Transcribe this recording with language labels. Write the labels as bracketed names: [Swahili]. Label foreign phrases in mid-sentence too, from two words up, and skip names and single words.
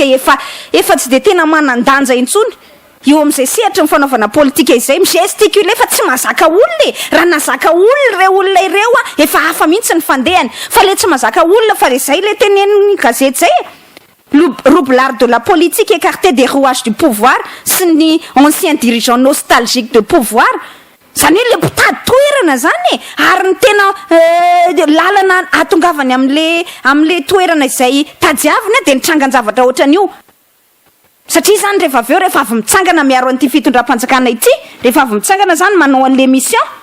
[Malagasy] efa tsy de tena manan-danja intsony io am'izay sehatra ny fanaovana politika izay migesticuler fa tsy mahazaka olona raha nazaka olona reo olona ireo efa hafa mihitsy ny fandehany fa le tsy mahazaka olona fa le zay le teneniny gazety zay [French] roublard de la politique écarté des rouages du pouvoir [Malagasy] sy ny [French] ancien dirigeant nostalgique de pouvoir [Malagasy] zany hoe le mpitady toerana zany ary ny tena lalana atongavany am'le toerana izay tadiavina de nitrangan-javatra ohatran'io satria zany rehefa avy eo rehefa avy mitsangana miaro an'ity fitondram-panjakana ity rehefa avy mitsangana zany manao an'le mission